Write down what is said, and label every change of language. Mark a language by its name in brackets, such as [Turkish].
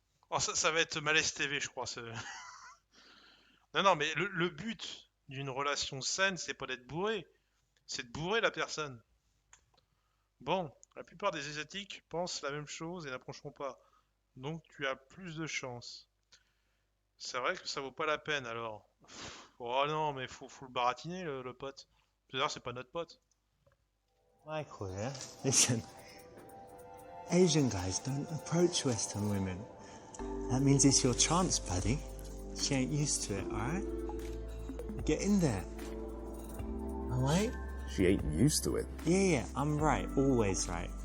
[French] Oh, ça va être Malaise TV, je crois. Non, mais le but d'une relation saine, c'est pas d'être bourré, c'est de bourrer la personne. Bon, la plupart des Asiatiques pensent la même chose et n'approcheront pas. Donc tu as plus de chance. C'est vrai que ça vaut pas la peine alors. Oh non, mais faut le baratiner le pote. D'ailleurs, c'est pas notre pote. [English] Michael, yeah? Listen, Asian guys don't approach Western women. That means it's your chance, buddy. She ain't used to it, alright? Get in there. Alright? She ain't used to it. Yeah, I'm right. Always right.